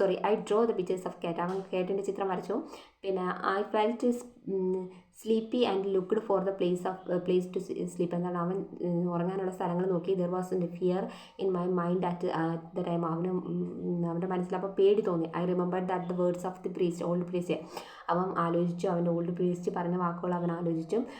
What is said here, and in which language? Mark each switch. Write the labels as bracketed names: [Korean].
[English] I draw the pictures of cat. [Malayalam] അവൻ കാറ്റിൻ്റെ ചിത്രം വരച്ചു. [English] പിന്നെ I felt sleepy and looked for the place to sleep. [Malayalam] എന്താണ്, അവൻ ഉറങ്ങാനുള്ള സ്ഥലങ്ങൾ നോക്കി. [English] There was fear in my mind at the time. [Malayalam] അവൻ്റെ മനസ്സിൽ അപ്പോൾ പേടി തോന്നി. [English] I remembered that the words of the old priest. [Malayalam] അവൻ ആലോചിച്ചു, അവൻ്റെ ഓൾഡ് പ്രീസ്റ്റ് പറഞ്ഞ വാക്കുകൾ അവൻ ആലോചിച്ചു.